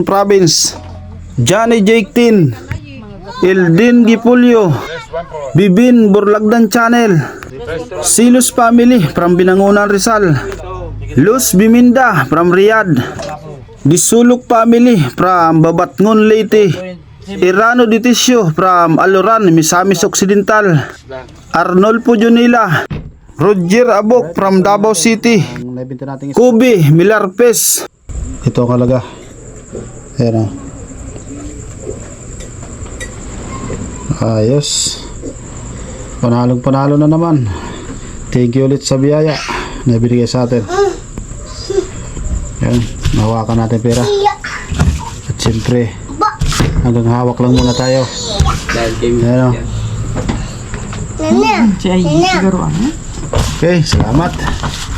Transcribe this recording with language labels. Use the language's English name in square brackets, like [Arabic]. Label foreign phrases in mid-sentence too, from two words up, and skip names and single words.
[Filipino] Province, Johnny Jake Tin, Eldin Gipulyo, Bibin Burlagdan Channel, Silus family from Binangunan Rizal, Luz Biminda from Riyadh, Disuluk family from Babatngon Leyte, Irano Ditisio from Aluran, Misamis Occidental, Arnolfo Junila, Roger Abok from Davao City, Kubi Milarpes. Ito ang kalaga. Ayan o. Ayos. Panalong-panalo na naman. [English] Thank you [Filipino] ulit sa biyaya na binigay sa atin. Yan, nahawakan natin pera. At siyempre, hanggang hawak lang muna tayo. Ayan o. Okay, salamat.